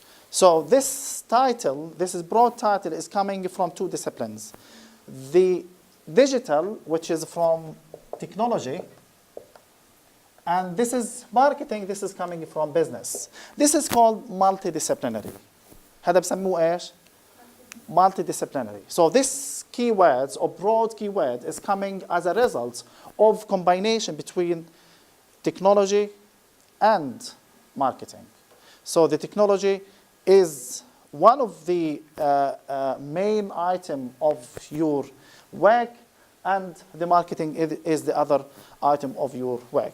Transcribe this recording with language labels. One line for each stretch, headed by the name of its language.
English: So this title, this is broad title, is coming from two disciplines. The digital, which is from technology, and this is marketing, this is coming from business. This is called multidisciplinary.
Arabic: هذا بسموه ايش؟ Multidisciplinary.
English: So this keywords or broad keyword is coming as a result of combination between technology and marketing. So the technology is one of the main item of your work, and the marketing is the other item of your work.